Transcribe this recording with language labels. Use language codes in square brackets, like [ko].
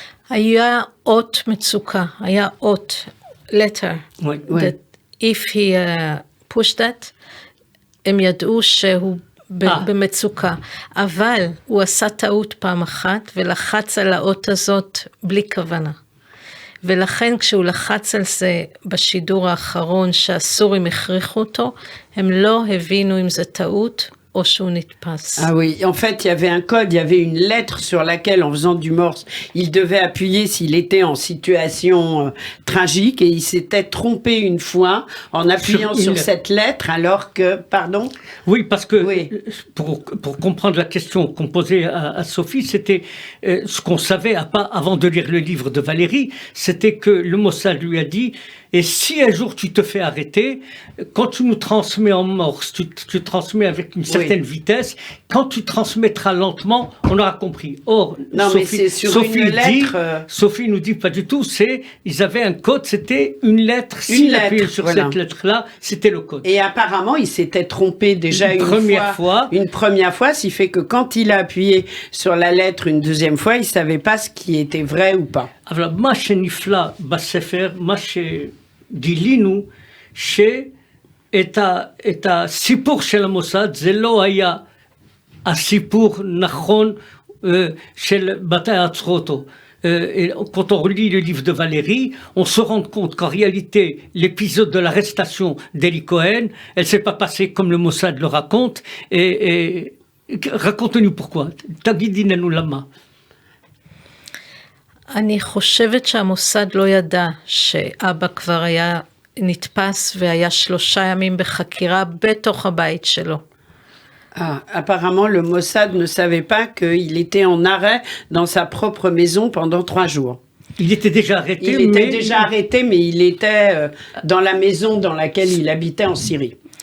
[he] היה אות מצוקה, היה אות, [en] letter, that if he pushed that, [he] הם ידעו שהוא במצוקה, אבל הוא עשה טעות פעם אחת, ולחץ על האות הזאת בלי כוונה. ולכן כשהוא לחץ על זה בשידור האחרון שהסורים הכריחו אותו, הם לא הבינו אם זה טעות או שהוא נתפס. [fr] Ah oui, en fait, il y avait un code, il y avait une lettre sur laquelle, en faisant du morse, il devait appuyer s'il était en situation tragique, et il s'était trompé une fois en appuyant sur cette lettre, alors que, pardon? Oui, parce que Oui. pour comprendre la question qu'on posait à Sophie, c'était ce qu'on savait avant de lire le livre de Valérie, c'était que le Mossad lui a dit, et si un jour tu te fais arrêter, quand tu nous transmets en morse, tu transmets avec une certaine vitesse, quand tu transmettras lentement, on aura compris. Or, Non, mais c'est sur une lettre, Sophie nous dit pas du tout, ils avaient un code, c'était une lettre. S'il appuyait sur cette lettre-là, c'était le code. Et apparemment, il s'était trompé déjà une première fois, ce qui fait que quand il a appuyé sur la lettre une deuxième fois, il savait pas ce qui était vrai ou pas. [he] אבל מה שנפלא בספר, מה שגילינו, שאת הסיפור של המוסד, זה לא היה הסיפור נכון של בתי עצרותו. [fr] Quand on relit le livre de Valérie, on se rend compte qu'en réalité, l'épisode de l'arrestation d'Eli Cohen, elle s'est pas passée comme le Mossad le raconte. Et raconte-nous pourquoi. [he] תגידי למה. אני חושבת שהמוסד לא ידע שאבא כבר היה נתפס והיה 3 ימים בחקירה בתוך הבית שלו. [fr] Ah, apparemment, le Mossad ne savait pas qu'il était en arrêt dans sa propre maison pendant 3 jours. Il était déjà arrêté, mais il était dans la maison dans laquelle il habitait en Syrie.